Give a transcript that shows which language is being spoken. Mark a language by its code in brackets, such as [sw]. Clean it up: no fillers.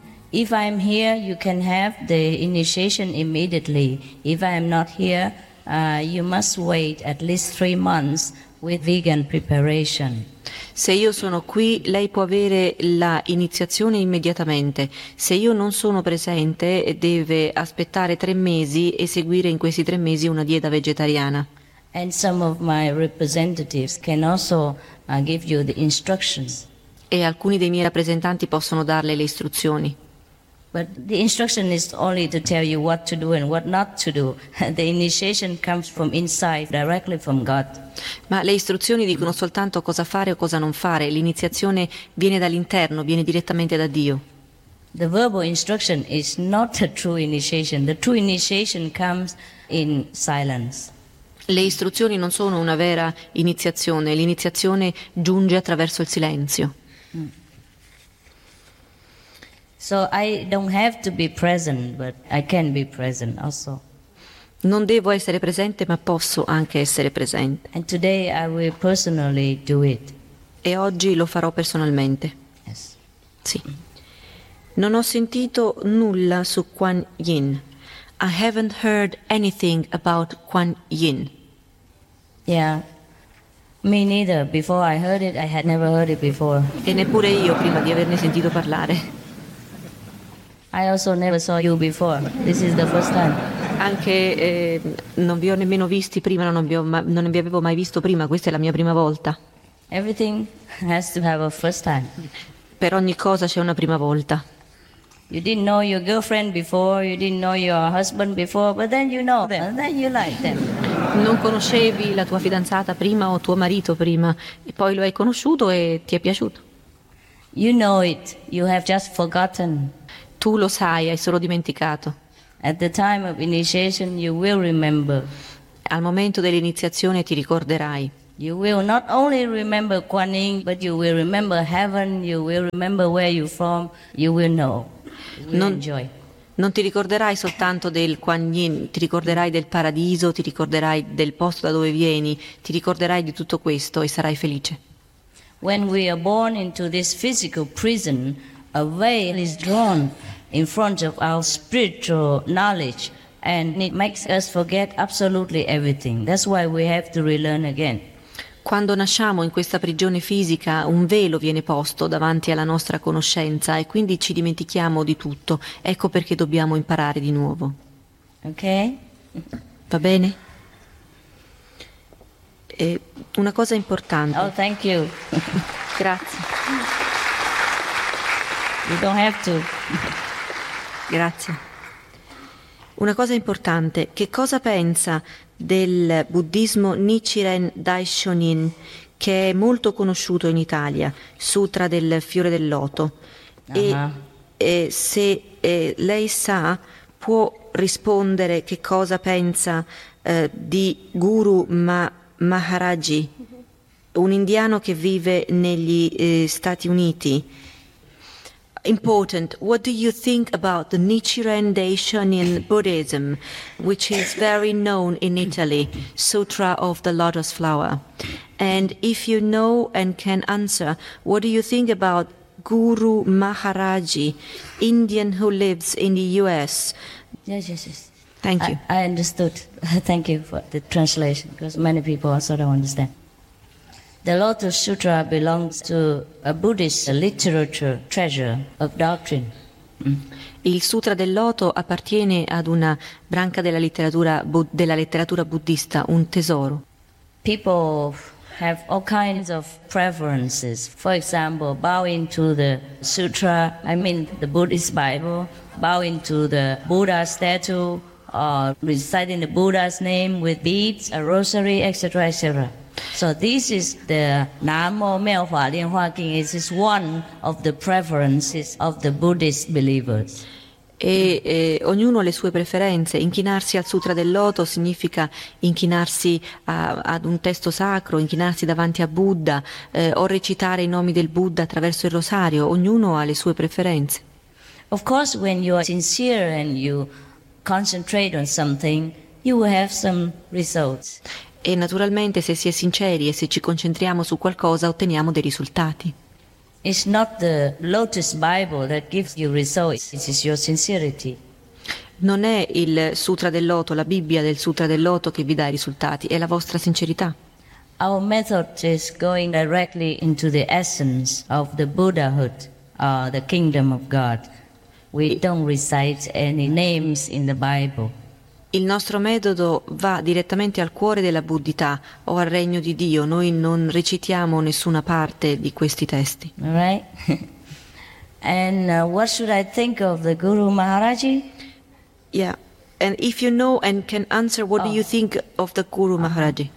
[en] If I'm here, you can have the initiation immediately. If I'm not here, you must wait at least 3 months with vegan preparation. [it] Se io sono qui, lei può avere la iniziazione immediatamente. Se io non sono presente, deve aspettare 3 mesi e seguire in questi 3 mesi una dieta vegetariana. [en] And some of my representatives can also give you the instructions. [it] E alcuni dei miei rappresentanti possono darle le istruzioni. [en] But the instruction is only to tell you what to do and what not to do. The initiation comes from inside, directly from God. [it] Ma le istruzioni dicono soltanto cosa fare o cosa non fare. L'iniziazione viene dall'interno, viene direttamente da Dio. [en] The verbal instruction is not a true initiation. The true initiation comes in silence. [it] Le istruzioni non sono una vera iniziazione. L'iniziazione giunge attraverso il silenzio. [en] So I don't have to be present, but I can be present also. [it] Non devo essere presente, ma posso anche essere presente. [en] And today I will personally do it. [it] E oggi lo farò personalmente. [en] Yes. [it] Sì. Non ho sentito nulla su Kuan Yin. [en] I haven't heard anything about Kuan Yin. Yeah. Me neither. Before I heard it, I had never heard it before. [it] E neppure io prima di averne sentito parlare. [en] I also never saw you before. This is the first time. [it] Anche non vi ho nemmeno visti prima, non vi avevo mai visto prima, questa è la mia prima volta. [en] Everything has to have a first time. [it] Per ogni cosa c'è una prima volta. [en] You didn't know your girlfriend before, you didn't know your husband before, but then you know them, and then you like them. [it] Non conoscevi la tua fidanzata prima o tuo marito prima, e poi lo hai conosciuto e ti è piaciuto. [en] You know it, you have just forgotten. [it] Tu lo sai, hai solo dimenticato. [en] At the time of initiation you will remember. [it] Al momento dell'iniziazione ti ricorderai. [en] You will not only remember Kuan Yin, but you will remember heaven, you will remember where you're from, you will know. [it] Non ti ricorderai soltanto del Kuan Yin, ti ricorderai del paradiso, ti ricorderai del posto da dove vieni, ti ricorderai di tutto questo e sarai felice. [en] When we are born into this physical prison, a veil is drawn in front of our spiritual knowledge and it makes us forget absolutely everything. That's why we have to relearn again. [it] Quando nasciamo in questa prigione fisica, un velo viene posto davanti alla nostra conoscenza e quindi ci dimentichiamo di tutto. Ecco perché dobbiamo imparare di nuovo. [en] Ok? [it] Va bene? E una cosa importante. [en] Oh, thank you. [it] Grazie. [en] You don't have to. [it] Grazie. Una cosa importante. Che cosa pensa del buddismo Nichiren Daishonin, che è molto conosciuto in Italia, Sutra del Fiore del Loto? Uh-huh. E se lei sa, può rispondere che cosa pensa di Guru Maharaji, un indiano che vive negli Stati Uniti. [en] Important. What do you think about the Nichiren Daishonin Buddhism, which is very known in Italy, Sutra of the Lotus Flower? And if you know and can answer, what do you think about Guru Maharaji, Indian who lives in the U.S.? Yes. Thank you. I understood. Thank you for the translation, because many people also don't understand. The Lotus Sutra belongs to a Buddhist literature treasure of doctrine. [it] Il Sutra del Loto appartiene ad una branca della letteratura buddista, un tesoro. [en] People have all kinds of preferences. For example, bowing to the Sutra, I mean the Buddhist Bible, bowing to the Buddha statue, or reciting the Buddha's name with beads, a rosary, etc., etc. So this is the Namo Miao Hua Lian Hua Qing. It is one of the preferences of the Buddhist believers. [it] E ognuno ha le sue preferenze. Inchinarsi al Sutra del Loto significa inchinarsi ad un testo sacro, inchinarsi davanti a Buddha, o recitare i nomi del Buddha attraverso il rosario. Ognuno ha le sue preferenze. [en] Of course, when you are sincere and you concentrate on something, you will have some results. [it] E naturalmente se si è sinceri e se ci concentriamo su qualcosa otteniamo dei risultati. [en] It's not the Lotus Bible that gives you results, it is your sincerity. [it] Non è il Sutra del Loto, la Bibbia del Sutra del Loto che vi dà i risultati, è la vostra sincerità. [en] Our method is going directly into the essence of the Buddhahood, the kingdom of God. We don't recite any names in the Bible. [it] Il nostro metodo va direttamente al cuore della Buddhità o al regno di Dio. Noi non recitiamo nessuna parte di questi testi. [en] Right. And what should I think of the Guru Maharaj? Yeah. And if you know and can answer, what do you think of the Guru Maharaj?